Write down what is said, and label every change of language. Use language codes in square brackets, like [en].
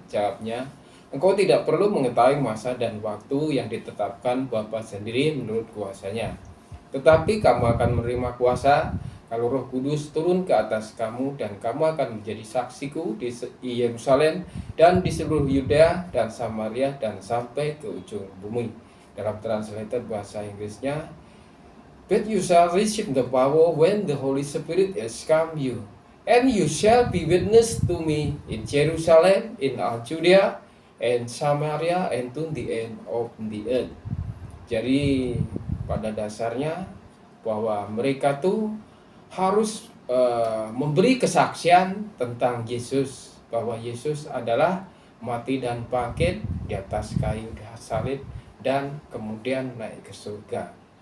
[id] Jawabnya, engkau tidak perlu mengetahui masa dan waktu yang ditetapkan Bapa sendiri menurut kuasanya. Tetapi kamu akan menerima kuasa kalau Roh Kudus turun ke atas kamu, dan kamu akan menjadi saksiku di Yerusalem dan di seluruh Yudea dan Samaria dan sampai ke ujung bumi. Dalam translator bahasa Inggrisnya, [en] but you shall receive the power when the Holy Spirit has come you, and you shall be witness to me in Jerusalem, in all Judea, and Samaria, and to the end of the earth. [id] Jadi pada dasarnya bahwa mereka tuh harus memberi kesaksian tentang Yesus, bahwa Yesus adalah mati dan bangkit di atas kayu salib dan kemudian naik ke surga.